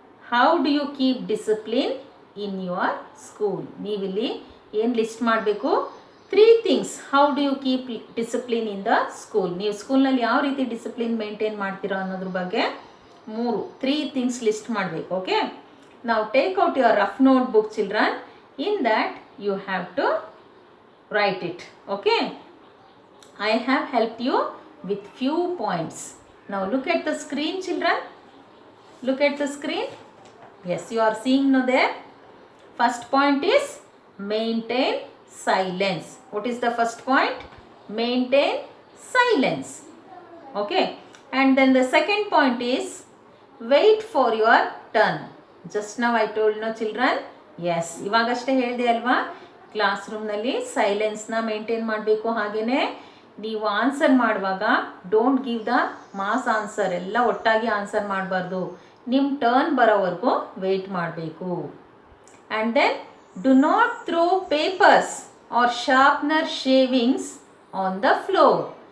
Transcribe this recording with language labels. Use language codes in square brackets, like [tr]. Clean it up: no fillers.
[en] How do you keep discipline in your school? [kn] ನೀವಿಲ್ಲಿ ಏನು list ಮಾಡಬೇಕು? 3 things. [en] How do you keep discipline in the school? [kn] ನೀವು ಸ್ಕೂಲ್ನಲ್ಲಿ ಯಾವ ರೀತಿ ಡಿಸಿಪ್ಲಿನ್ ಮೇಂಟೈನ್ ಮಾಡ್ತೀರೋ ಅನ್ನೋದ್ರ ಬಗ್ಗೆ 3 ಥಿಂಗ್ಸ್ ಲಿಸ್ಟ್ ಮಾಡಬೇಕು. ಓಕೆ? [en] ನಾವು take out your rough notebook, children. In that you have to write it. Okay? I have helped you with few points. Now look at the screen, children. Look at the screen. Yes, you are seeing now there. First point is maintain silence. What is the first point? Maintain silence. Okay? And then the second point is wait for your turn. Just now I told no, children. [kn] S, ಇವಾಗಷ್ಟೇ ಹೇಳಿದೆ ಅಲ್ವಾ, class ರೂಮ್ನಲ್ಲಿ ಸೈಲೆನ್ಸ್ನ maintain ಮಾಡಬೇಕು. ಹಾಗೆಯೇ ನೀವು answer ಮಾಡುವಾಗ [en] Don't give the mass answer. [kn] ಎಲ್ಲ ಒಟ್ಟಾಗಿ answer ಮಾಡಬಾರ್ದು. ನಿಮ್ಮ ಟರ್ನ್ ಬರೋವರೆಗೂ ವೆಯ್ಟ್ ಮಾಡಬೇಕು. [en] And then do not throw papers or sharpener shavings on the floor.